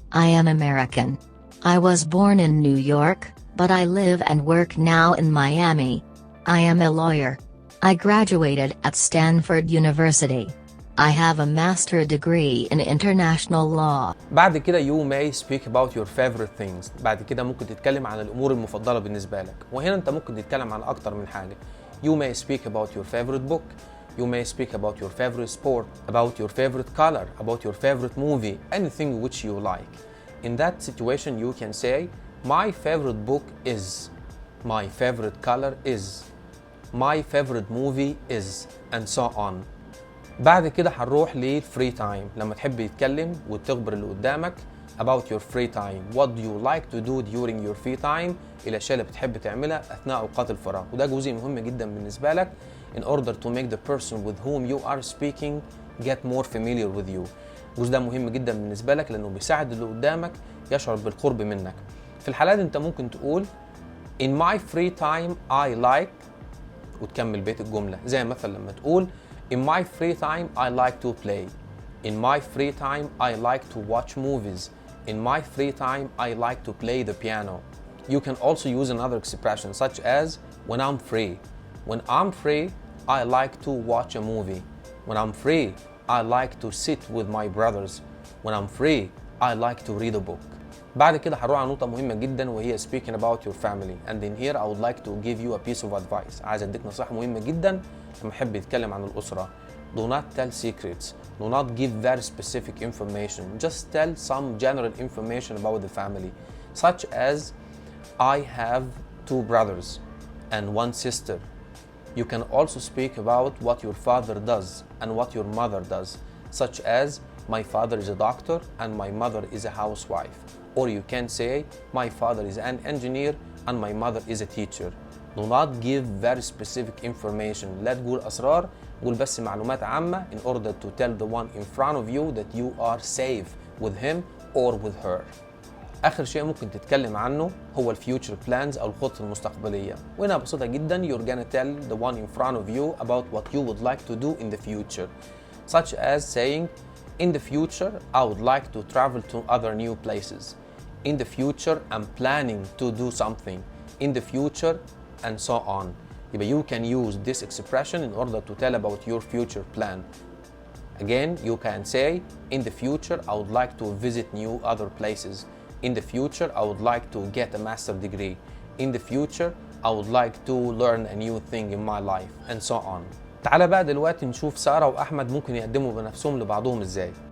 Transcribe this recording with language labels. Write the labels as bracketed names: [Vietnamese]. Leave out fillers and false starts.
[English] I am American. I was born in New York, but I live and work now in Miami. I am a lawyer. I graduated at Stanford University. I have a master's degree in international law. [Arabic] بعد كده [English] you may speak about your favorite things. [Arabic] بعد كده ممكن تتكلم عن الأمور المفضلة بالنسبة لك. وهنا أنت ممكن تتكلم عن أكتر من حاجة. [English] You may speak about your favorite book. You may speak about your favorite sport, about your favorite color, about your favorite movie, anything which you like. In that situation you can say, my favorite book is, my favorite color is, my favorite movie is, and so on. [Arabic] بعد كده هنروح للفري تايم لما تحب يتكلم وتخبر اللي قدامك [English] about your free time. What do you like to do during your free time؟ [Arabic] الأشياء اللي بتحب تعملها أثناء أوقات الفراغ. وده جزء مهم جدا بالنسبة لك [English] in order to make the person with whom you are speaking get more familiar with you. [Arabic] الجزء ده مهم جدا بالنسبة لك لأنه بيساعد اللي قدامك يشعر بالقرب منك. في الحالات أنت ممكن تقول [English] in my free time I like [Arabic] وتكمل بيت الجملة. زي مثلا لما تقول [English] in my free time I like to play. In my free time I like to watch movies. In my free time I like to play the piano. You can also use another expression such as when I'm free. When I'm free I like to watch a movie. When I'm free I like to sit with my brothers. When I'm free I like to read a book. [Arabic] بعد كده هنروح على نقطة مهمة جدا وهي [English] speaking about your family. And in here I would like to give you a piece of advice. [Arabic] عايز اديك نصيحة مهمة جدا لما احب يتكلم عن الأسرة. [English] Do not tell secrets. Do not give very specific information. Just tell some general information about the family, such as I have 2 brothers and 1 sister. You can also speak about what your father does and what your mother does, such as my father is a doctor and my mother is a housewife. Or you can say my father is an engineer and my mother is a teacher. Do not give very specific information. [Arabic] لا تقول أسرار، قول بس معلومات عامة [English] in order to tell the one in front of you that you are safe with him or with her. [Arabic] آخر شيء ممكن تتكلم عنه هو [English] future plans [Arabic] أو الخطط المستقبلية. وهنا بسيطة جدا [English] you're gonna tell the one in front of you about what you would like to do in the future. Such as saying, in the future I would like to travel to other new places. In the future I'm planning to do something. In the future and so on. You can use this expression in order to tell about your future plan. Again, you can say, in the future I would like to visit new other places. In the future I would like to get a master's degree. In the future I would like to learn a new thing in my life, and so on. [Arabic] تعال بقى دلوقتي نشوف سارة وأحمد ممكن يقدموا بنفسهم لبعضهم إزاي.